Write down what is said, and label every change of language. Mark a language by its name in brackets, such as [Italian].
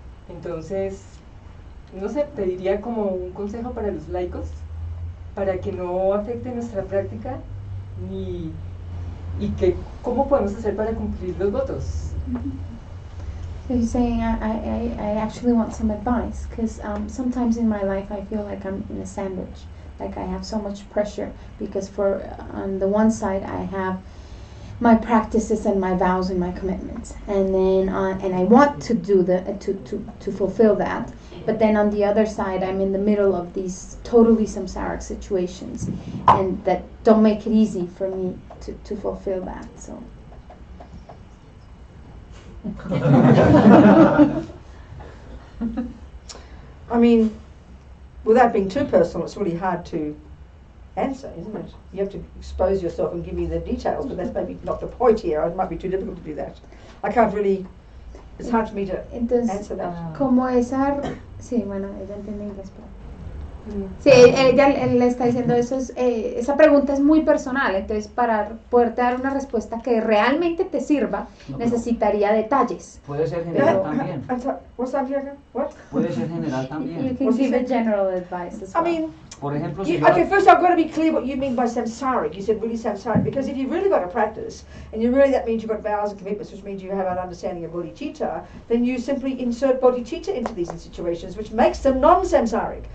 [Spanish] Entonces, no sé, pediría como un consejo para los laicos, para que no afecte nuestra práctica y que cómo podemos hacer para cumplir los votos. [English] So he's saying, I actually want some advice, because sometimes in my life I feel like I'm in a sandwich, like I have so much pressure, because on the one side I have my practices and my vows and my commitments, and then and I want to do to fulfill that, but then on the other side I'm in the middle of these totally samsaric situations, and that don't make it easy for me to fulfill that. So. I mean, without being too personal, it's really hard to answer, isn't it? You have to expose yourself and give me the details, but that's maybe not the point here. It might be too difficult to do that. I can't really, it's hard for me to answer that. [Spanish] Como esa, sí, bueno, ella entiende inglés, pero... Sí, ella le está diciendo eso, esa pregunta es muy personal, entonces para poderte dar una respuesta que realmente te sirva, necesitaría detalles. Puede ser general también. [English] What's that, Diego? What? [Spanish] Puede ser general también. [English] You can give a general advice as well. I mean, [Spanish] Por ejemplo, si [English] okay, first I've got to be clear what you mean by samsaric. You said really samsaric, because if you've really got a practice, and you really, that means you've got vows and commitments, which means you have an understanding of bodhicitta, then you simply insert bodhicitta into these situations, which makes them non-samsaric.